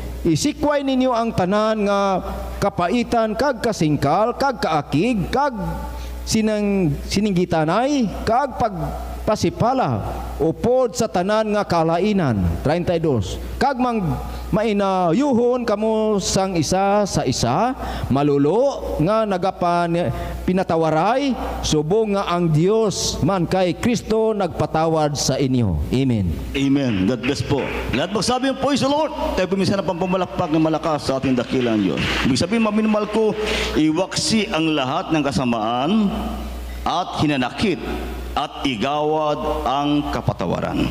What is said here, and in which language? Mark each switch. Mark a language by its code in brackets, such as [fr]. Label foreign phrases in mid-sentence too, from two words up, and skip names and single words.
[hil] Isikway ninyo ang tanan nga kapaitan kag kasingkal kag kaakig kag sininggitanay kag pagpasipala upod sa tanan nga kalainan. 32. Kag mainayuhon kamo sang isa sa isa, malulo nga pinatawaray, subong nga ang Dios man kay Kristo nagpatawad sa inyo. Amen. [tl] Amen. [en] God bless [tl] po. Lahat magsabi yung [en] praise the Lord. [tl] Tayo puminsan na pampamalakpak ng malakas sa ating dakilang Diyos. Ibig sabihin, maminmal ko, iwaksi ang lahat ng kasamaan at hinanakit at igawad ang kapatawaran.